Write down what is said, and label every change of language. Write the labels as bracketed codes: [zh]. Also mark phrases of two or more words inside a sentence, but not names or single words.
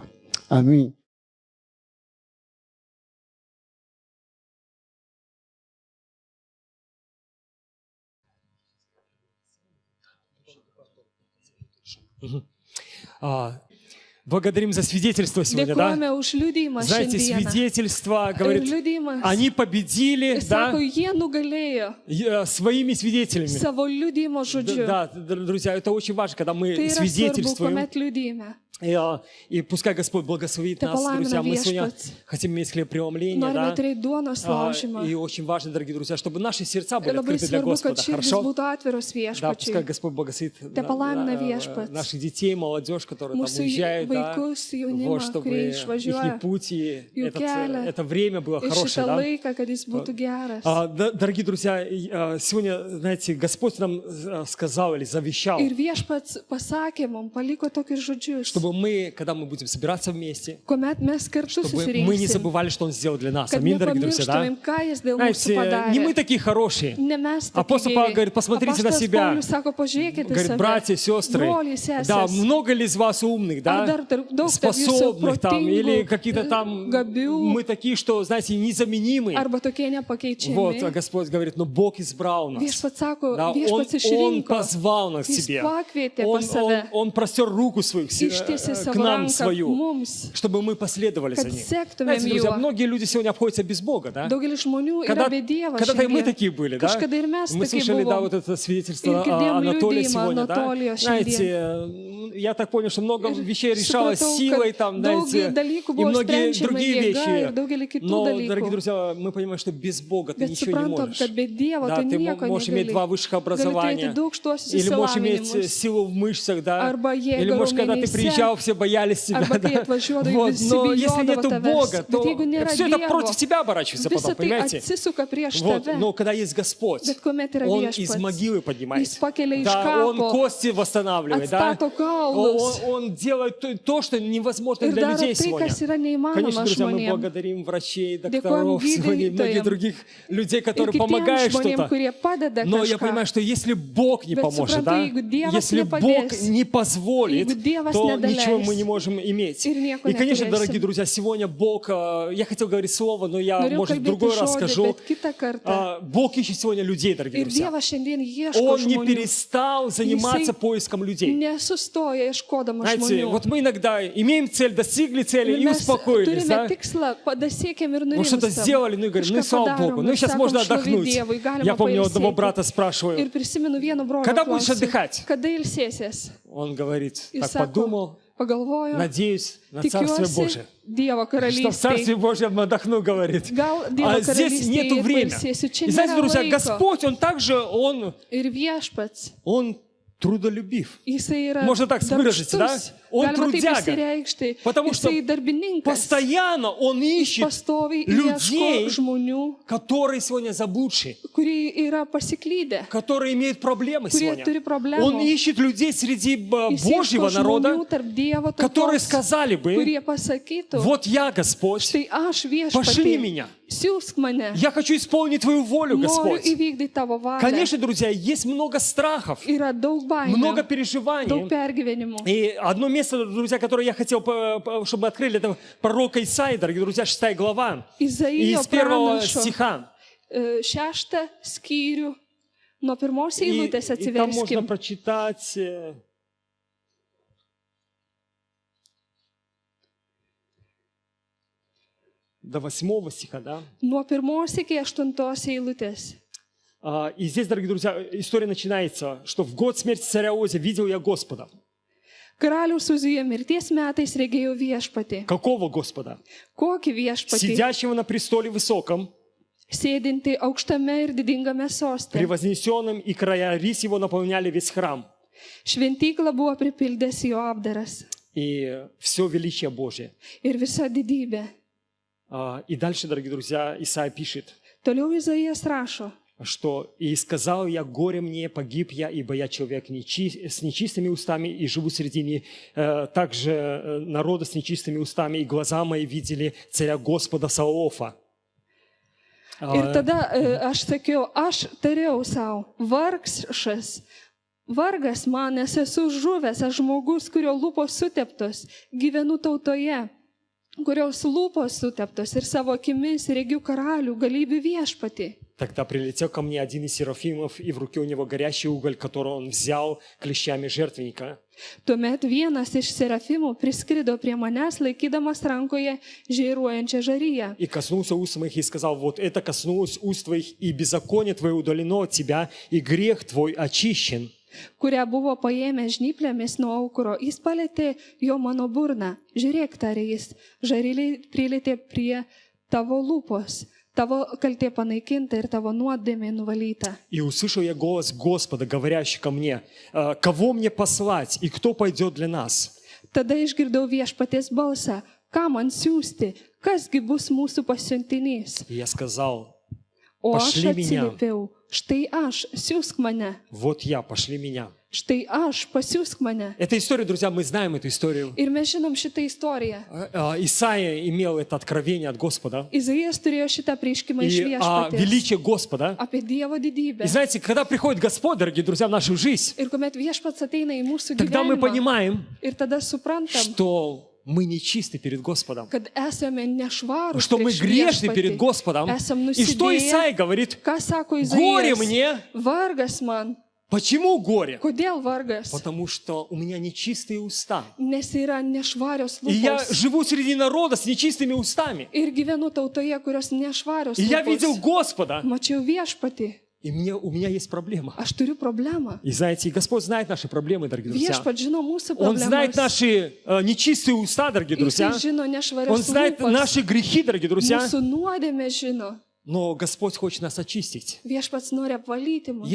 [ru] Аминь. Благодарим за свидетельство сегодня, да? [lt] Dėkojame už liudijimą [ru] Знаете, [lt] šiandieną. [ru] свидетельство, [lt] Ir [ru] говорит, [lt] liudijimas, [ru] они победили, да, [lt] sako, jie nugalėjo [ru] своими свидетелями. [lt] savo liudijimo žodžiu. [ru] Да, друзья, это очень важно, когда мы [lt] Tai yra svarbu, [ru] свидетельствуем. [lt] kuomet liudijime. [ru] И пускай Господь благословит [lt] Te [ru] нас, друзья. Мы [lt] palaimina [ru] сегодня [lt] viešpats. [ru] хотим иметь хлебопреломление, [lt] Norime [ru] да? [lt] turėti duonos laužymą. [ru] И очень важно, дорогие друзья, чтобы наши сердца были [lt] Ir labai [ru] открыты для [lt] svarbu, kad [ru] Господа. [lt] širdis [ru] Хорошо? [lt] būtų atviros [ru] Да, пускай [lt] viešpačiui. [ru] Господь благословит [lt] palaimina viešpats. [ru] наших детей, молодежь, которые там [lt] Mūsų [ru] уезжают, да, [lt] vaikus, [ru] вот, [lt] jaunimą, [ru] чтобы [lt] kurie [ru] их [lt] išvažiuoja [ru] путь и [lt] jų kelią. [ru] это время было [lt] Ir [ru] хорошее, [lt] šitą [ru] да? [lt] laiką, kad jis būtų geras. [ru] Дорогие друзья, сегодня, знаете, Господь нам сказал или завещал, [lt] Ir viešpats pasakė mums, paliko tokius žodžius. [ru] чтобы мы, когда мы будем собираться вместе, [lt] Kuomet mes kartu [ru] чтобы мы не [lt] susirinksim, [ru] забывали, что Он сделал для нас. [lt] kad [ru] Аминь, дорогие друзья, да? [lt] nepamirštumėm, ką jis dėl mūsų [ru] Знаете, не мы [lt] padarė. [ru] такие хорошие. [lt] Ne mes [ru] Апостол Павел говорит, посмотрите на себя. [lt] Paulius sako, pažiūrėkite [ru] Говорит, [lt] save. [ru] братья, сестры, [lt] Broliai, [ru] да, [lt] sesės. [ru] много ли из вас умных, [lt] Ar [ru] да, [lt] dar daug [ru] способных там, или [lt] protingų, [ru] какие-то там, [lt] gabių, [ru] мы такие, что, знаете, незаменимые. [lt] arba tokie [ru] Вот, а [lt] nepakeičiami. [ru] Господь говорит, но Бог избрал нас. [lt] Viešpats sako, [ru] Да, [lt] viešpats [ru] он [lt] išrinko. [ru] позвал нас к [lt] Jis [ru] себе. [lt] pakvietė pas save. [ru] Он простер руку свою [lt] Ištiesė [ru] к [lt] savo [ru] нам [lt] ranką [ru] свою, [lt] mums, [ru] чтобы мы последовали за [lt] kad [ru] ним. [lt] sektumėm [ru] Знаете, друзья, [lt] juo. [ru] многие люди сегодня обходятся без Бога, да? [lt] Daugelis žmonių yra be Dievo [ru] Когда-то и мы [lt] šiandien. [ru] такие были, да? [lt] Kažkada ir mes [ru] Мы [lt] tokie [ru] слышали, да, [lt] buvom. [ru] вот это свидетельство [lt] Ir girdėjom [ru] Анатолия [lt] liudijimą [ru] сегодня, да? [lt] Anatolijo [ru] Знаете, я так понял, что много [lt] Ir [ru] вещей решалось [lt] supratau, [ru] силой, [lt] kad [ru] там, [lt] daug [ru] знаете, [lt] dalykų [ru] и [lt] buvo [ru] многие [lt] sprendžiama [ru] другие [lt] jėga ir [ru] вещи. [lt] daugelį kitų [ru] Но, [lt] dalykų. [ru] дорогие друзья, мы понимаем, что без Бога ты [lt] Bet [ru] ничего не [lt] suprantam, [ru] можешь. [lt] kad be Dievo [ru] Да, [lt] tu [ru] ты [lt] nieko [ru] можешь иметь [lt] negali. [ru] два высших [lt] Gali turėti [ru] образования, [lt] daug šituos [ru] или можешь иметь [lt] išsilavinimus. [ru] силу в мышцах, да, [lt] Arba jėgą [ru] или может, когда ты [lt] raumenyse, [ru] приезжал, все боялись тебя, [lt] arba kai [ru] да. [lt] atvažiuodavai, [ru] Вот, [lt] visi [ru] но если [lt] bijodavo [ru] нету [lt] tavęs. [ru] Бога, [lt] Bet [ru] то [lt] jeigu nėra [ru] все это [lt] Dievo, [ru] против тебя оборачивается потом, [lt] Visa tai [ru] понимаете? [lt] atsisuka prieš [ru] Вот, [lt] tave. [ru] но когда есть Господь, [lt] Bet kuomet yra [ru] Он из [lt] viešpats, [ru] могилы поднимает, [lt] Jis pakelia iš [ru] да, Он [lt] kapo, [ru] кости восстанавливает, да, [lt] atstato kaulus [ru] Он делает то, что невозможно [lt] ir [ru] для [lt] daro [ru] людей [lt] tai, [ru] сегодня. [lt] kas yra neįmanoma [ru] Конечно, друзья, мы [lt] žmonėms. [ru] благодарим врачей, [lt] Dėkojam [ru] докторов сегодня и многих [lt] gydytojams [ru] других людей, [lt] Ir [ru] которые [lt] kitiems [ru] помогают [lt] žmonėms, [ru] что-то. [lt] kurie padeda [ru] Но я [lt] kažką. [ru] понимаю, что если Бог не [lt] Bet [ru] поможет, [lt] suprantu, [ru] да, [lt] jeigu Dievas [ru] если Бог [lt] nepadės, [ru] не позволит, [lt] jeigu Dievas [ru] то [lt] nedaleis, [ru] ничего мы не можем иметь. [lt] ir nieko [ru] И, конечно, [lt] neturėsim. [ru] дорогие друзья, сегодня Бог, я хотел говорить слово, но я, [lt] Norėjau [ru] может, в [lt] kalbėti [ru] другой раз [lt] žodį, [ru] скажу. [lt] bet kitą kartą. [ru] Бог ищет сегодня людей, дорогие [lt] Ir [ru] друзья. [lt] Dievas šiandien ieško [ru] Он не [lt] žmonių. [ru] перестал заниматься поиском людей. [lt] Nesustoja ieškodama [ru] Знаете, [lt] žmonių. [ru] вот мы иногда имеем цель, достигли цели и [lt] Mes [ru] успокоились, [lt] turime [ru] да? [lt] tikslą, pasiekėm ir [ru] Мы что-то [lt] nurimstam. [ru] сделали, ну и говорим, ну и [lt] Kažką [ru] слава [lt] padarom [ru] Богу, ну [lt] ir [ru] сейчас [lt] sakom, [ru] можно [lt] šlovė [ru] отдохнуть. [lt] Dievui, galima [ru] Я помню, одного [lt] pailsėti. [ru] брата спрашиваю, [lt] Ir prisimenu vieno brolio [ru] Kada будешь [lt] klausiau, [ru] отдыхать? [lt] Kada ilsėsies? [ru] он говорит, И так [lt] сако, [ru] подумал, [lt] pagalvojo, [ru] надеюсь на Царствие [lt] tikiuosi [ru] Божие. [lt] Dievo [ru] Что в [lt] karalystėje. [ru] Царстве Божьем отдохну, говорит. [lt] Gal Dievo [ru] А здесь [lt] karalystėje [ru] нету времени. [lt] pailsėsiu. Čia [ru] И знаете, [lt] nėra [ru] друзья, [lt] laiko. [ru] Господь, Он также, [lt] Ir viešpats, [ru] Он трудолюбив. [lt] jisai yra [ru] Можно так выразиться, да? [lt] darbštus. [ru] Он [lt] Galima taip [ru] трудяга. [lt] išsireikšti. [ru] Потому что [lt] Jisai darbininkas. [ru] Постоянно Он [lt] Jis [ru] ищет [lt] pastoviai [ru] людей, [lt] ieško žmonių, [ru] которые сегодня заблудшие, [lt] kurie yra pasiklydę, [ru] которые имеют проблемы [lt] kurie [ru] сегодня. [lt] turi problemų. [ru] Он ищет людей среди [lt] Jis [ru] Божьего [lt] ieško [ru] народа, [lt] žmonių tarp Dievo [ru] которые [lt] tautos, [ru] сказали бы, [lt] kurie pasakytų, [ru] вот я, Господь, [lt] štai aš [ru] пошли [lt] viešpatį, [ru] меня. [lt] siūsk mane, [ru] Я хочу исполнить Твою волю, [lt] noriu [ru] Господь. [lt] įvykdyti tavo valią. [ru] Конечно, друзья, есть много страхов, [lt] Yra daug [ru] много [lt] baimių, [ru] переживаний. [lt] daug pergyvenimų. [ru] И одно место, друзья, которое я хотел, чтобы мы открыли, это пророка Исаии, дорогие друзья, 6 глава. И [lt] Izaijo [ru] из первого [lt] pranašo [ru] стиха. [lt] 6 skyrių nuo pirmos [ru] И [lt] eilutės [ru] там можно [lt] atsiverskime. [ru] прочитать до 8 стиха, да? [lt] Nuo 1 iki 8 eilutės. [ru] И здесь, дорогие друзья, история начинается, что в год смерти царя Озия видел я Господа. [lt] Karaliaus Uzijo mirties metais regėjau viešpatį. [ru] Какого Господа? [lt] Kokį viešpatį? [ru] Сидящего на престоле высоком, [lt] Sėdinti aukštame ir didingame soste. [ru] превознесенным, и края рис его наполняли весь храм. [lt] Šventyklą buvo pripildęs jo apdaras. [ru] И все величие Божие. [lt] Ir visa didybė. [ru] И дальше, дорогие друзья, Исаия пишет, [lt] Toliau Izaijas rašo. [ru] что «И сказал я, горе мне, погиб я, ибо я человек с нечистыми устами, и живу среди также народа с нечистыми устами, и глаза мои видели царя Господа Саваофа». [lt] Ir tada aš sakiau, aš tariau savo, vargas man, nes esu žuvęs, aš žmogus, kurio lūpos suteptos, gyvenu tautoje, kurios lūpos suteptos ir savo akimis regiu karalių galybių viešpatį. [ru] Тогда прилетел ко мне один из серафимов, и в руке у него горящий уголь, который он взял клещами жертвенника. [lt] Tuomet vienas iš serafimų priskrido prie manęs, laikydamas rankoje žėruojančią žaryją. [ru] И коснулся уст моих и сказал, вот это коснулось уст твоих, и беззаконие твое удалено от тебя, и грех твой очищен. [lt] Kurią buvo paėmęs žnyplėmis nuo aukuro. Jis palėtė jo mano burną. Žiūrėk, tarė jis, žaryliai prilėtė prie tavo lūpos. Tavo kaltė panaikinta ir tavo nuodėmė nuvalyta. [ru] И услышал я голос Господа, говорящий ко мне, кого мне послать, и кто pойдет для нас? [lt] Tada išgirdau viešpaties balsą. Ką man siųsti? Kasgi bus mūsų pasiuntinys? [ru] И я сказал, [lt] O aš [ru] Pašli меня. [lt] atsiliepiau. Štai aš, siųsk mane. [ru] вот я, пошли меня. [lt] Štai aš, pasiųsk mane. [ru] Эта история, друзья, мы знаем эту историю. [lt] Ir mes žinom šitą istoriją. [ru] Исаия имел это откровение от Господа. [lt] Izaijas turėjo šitą prieškimą iš [ru] И [lt] viešpaties. [ru] величие Господа. [lt] Apie Dievo didybę. [ru] И знаете, когда приходит Господь, дорогие друзья, в нашу жизнь, [lt] Ir kuomet viešpats ateina į mūsų [ru] тогда мы [lt] gyvenimą, [ru] понимаем, [lt] ir tada suprantam, [ru] что мы нечисты перед Господом. [lt] kad esame nešvarūs, [ru] Что мы [lt] prieš [ru] грешны [lt] viešpatį. [ru] перед Господом. [lt] Esam [ru] И что [lt] nusidėję. [ru] Исаия говорит? [lt] Ką sako [ru] Горе [lt] Izaijas? [ru] мне. [lt] Vargas man. [ru] Почему горе? [lt] Kodėl vargas? [ru] Потому что у меня нечистые уста. [lt] Nes yra nešvarios [ru] И я [lt] lūpos. [ru] живу среди народа с нечистыми устами. [lt] Ir gyvenu tautoje, kurios nešvarios [ru] И я видел [lt] lūpos. [ru] Господа. [lt] Mačiau viešpatį. [ru] И у меня есть проблема. [lt] Aš turiu problemą. [ru] И знаете, и Господь знает наши проблемы, дорогие друзья. [lt] Viešpats žino mūsų [ru] Он знает [lt] problemas. [ru] наши нечистые уста, дорогие друзья. [lt] Jis žino nešvarios [ru] Он знает [lt] lūpos. [ru] наши грехи, дорогие друзья. [lt] Mūsų nuodėmė žino. [ru] Но Господь хочет нас очистить, [lt] Viešpats nori apvalyti mus.